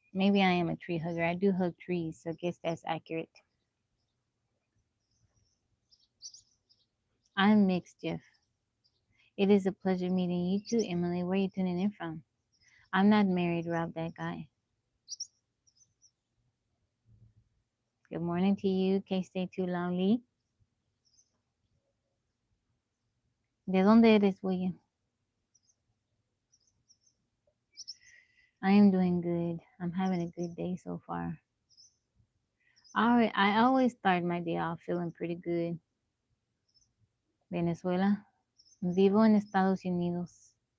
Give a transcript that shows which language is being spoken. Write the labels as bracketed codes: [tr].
[en] Maybe I am a tree hugger. I do hug trees, so I guess that's accurate. I'm mixed, Jeff. It is a pleasure meeting you too, Emily. Where are you tuning in from? I'm not married, Rob, that guy. Good morning to you. Can't stay too long, [es] ¿De dónde eres, William? [en] I am doing good. I'm having a good day so far. I always start my day off feeling pretty good. [es] Venezuela. Vivo en Estados Unidos.